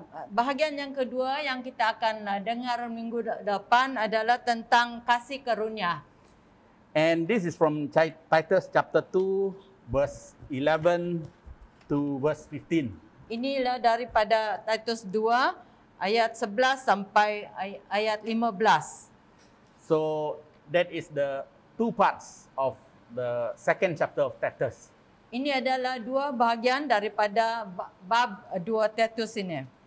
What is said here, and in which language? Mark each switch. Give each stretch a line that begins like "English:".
Malay: Bahagian yang kedua yang kita akan dengar minggu depan adalah tentang kasih karunia.
English: And this is from Titus chapter 2, verse 11 to verse 15.
Malay: Inilah daripada Titus 2 ayat 11 sampai ayat 15.
English: So that is the two parts of the second chapter of Titus.
Malay: Ini adalah dua bahagian daripada bab 2 Titus ini.